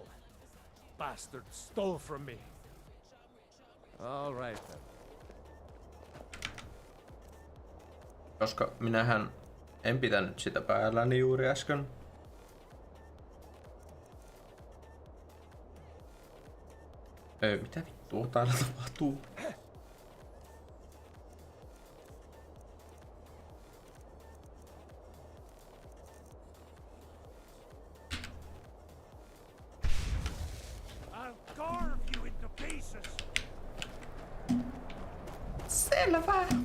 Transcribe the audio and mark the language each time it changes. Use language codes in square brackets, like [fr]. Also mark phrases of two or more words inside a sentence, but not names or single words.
[en] Bastard stole from me. All right then. [fi] Koska minähän en pitänyt sitä päälläni juuri äsken. Mitä vittua täällä tapahtuu? [en] I'll carve you into pieces. [fi] Selvä.